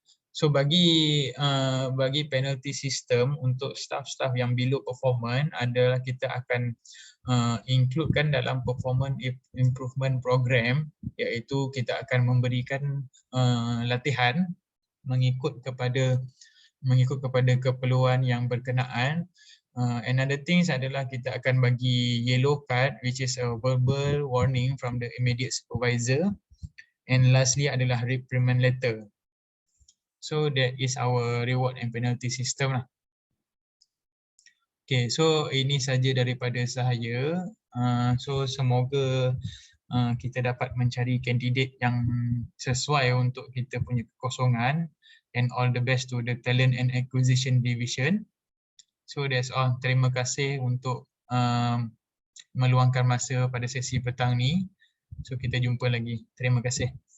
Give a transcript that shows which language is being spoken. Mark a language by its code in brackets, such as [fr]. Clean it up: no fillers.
[ms] So bagi penalty system untuk staff-staff yang below performance adalah kita akan includekan dalam performance improvement program, iaitu kita akan memberikan latihan mengikut kepada keperluan yang berkenaan. [en] Another things [ms] adalah kita akan bagi [en] yellow card, which is a verbal warning from the immediate supervisor. And lastly [ms] adalah [en] reprimand letter. So that is our reward and penalty system lah. [ms] Okay, so ini saja daripada saya. So semoga kita dapat mencari kandidat yang sesuai untuk kita punya kekosongan. [en] And all the best to the talent and acquisition division. So that's all. [ms] Terima kasih untuk meluangkan masa pada sesi petang ni. So kita jumpa lagi. Terima kasih.